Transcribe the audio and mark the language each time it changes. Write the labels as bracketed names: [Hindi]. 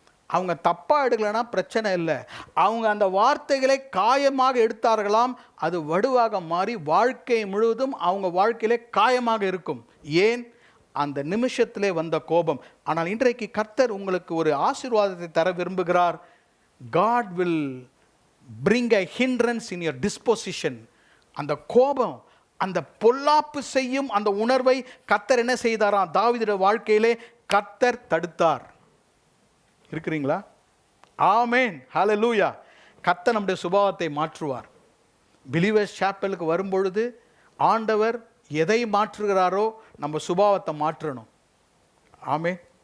[Tamil] அவங்க தப்பாக எடுக்கலைன்னா பிரச்சனை இல்லை, அவங்க அந்த வார்த்தைகளை காயமாக எடுத்தார்களாம், அது வடுவாக மாறி வாழ்க்கை முழுவதும் அவங்க வாழ்க்கையிலே காயமாக இருக்கும். ஏன்? அந்த நிமிஷத்திலே வந்த கோபம். ஆனால் இன்றைக்கு கர்த்தர் உங்களுக்கு ஒரு ஆசீர்வாதத்தை தர விரும்புகிறார். [English] God will bring a hindrance in your disposition. [Tamil] அந்த கோபம், அந்த பொல்லாப்பு செய்யும் அந்த உணர்வை கர்த்தர் என்ன செய்தாராம்? தாவீதுடைய வாழ்க்கையிலே கர்த்தர் தடுத்தார். இருக்கிறீங்களா? ஆமென், ஹல்லேலூயா. கர்த்தர் நம்முடைய சுபாவத்தை மாற்றுவார். பிலீவர்ஸ் சாப்பலுக்கு வரும்பொழுது ஆண்டவர் எதை மாற்றுகிறாரோ நம்ம சுபாவத்தை மாற்றணும். ஆமென்.